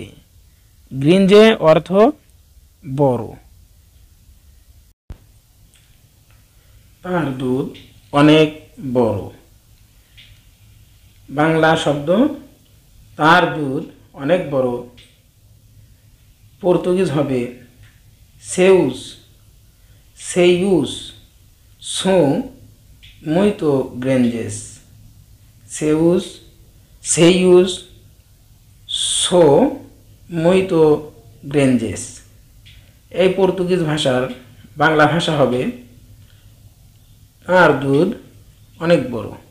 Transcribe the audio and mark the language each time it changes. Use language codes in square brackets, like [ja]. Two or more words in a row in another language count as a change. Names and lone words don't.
[bn] গ্রিনজে অর্থ বড়। তার দুধ অনেক বড়, বাংলা শব্দ তার দুধ অনেক বড়, পর্তুগিজ হবে [pt] seus seios são muito grandes। seus seios são muito grandes [bn] এই পর্তুগিজ ভাষার বাংলা ভাষা হবে তার দুধ অনেক বড়।